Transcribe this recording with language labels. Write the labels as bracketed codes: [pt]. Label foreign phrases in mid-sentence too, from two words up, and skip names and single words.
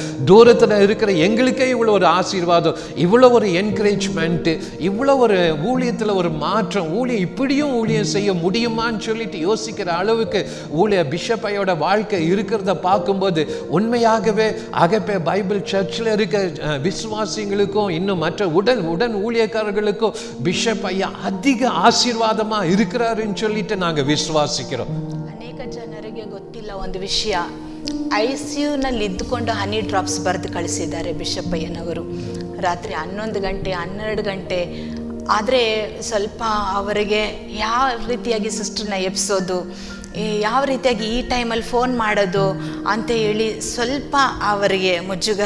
[ta] தூரத்தில் இருக்கிற எங்களுக்கே இவ்வளோ ஒரு ஆசீர்வாதம், இவ்வளோ ஒரு என்கரேஜ்மெண்ட்டு, இவ்வளோ ஒரு ஊழியத்தில் ஒரு மாற்றம், இப்படியும் ஊழியம் செய்ய முடியுமான்னு சொல்லிட்டு யோசிக்கிற அளவுக்கு பிஷப் ஐயோட வாழ்க்கை இருக்கிறத பார்க்கும்போது உண்மையாகவே அகப்பே பைபிள் சர்ச்சில் இருக்க விசுவாசிகளுக்கும் இன்னும் மற்ற உடன் ஊழியக்காரர்களுக்கும் பிஷப் ஐயா அதிக ஆசீர்வாதமாக இருக்கிறாருன்னு சொல்லிட்டு நாங்கள் விசுவாசிக்கிறோம். [kn] ಅನೇಕ ಜನರಿಗೆ ಗೊತ್ತಿಲ್ಲ ಒಂದು ವಿಷಯ, ICUನಲ್ಲಿ ಇದ್ದುಕೊಂಡು [en] honey drops [kn] ಬರೆದು ಕಳಿಸಿದ್ದಾರೆ ಬಿಷಪ್ ಅಯ್ಯನವರು. ರಾತ್ರಿ 11 ಗಂಟೆ 12 ಗಂಟೆ ಆದರೆ ಸ್ವಲ್ಪ ಅವರಿಗೆ ಯಾವ ರೀತಿಯಾಗಿ ಸಿಸ್ಟರ್ನ ಎಬ್ಸೋದು, ಯಾವ ರೀತಿಯಾಗಿ ಈ ಟೈಮಲ್ಲಿ ಫೋನ್ ಮಾಡೋದು ಅಂತ ಹೇಳಿ ಸ್ವಲ್ಪ ಅವರಿಗೆ ಮುಜುಗರ.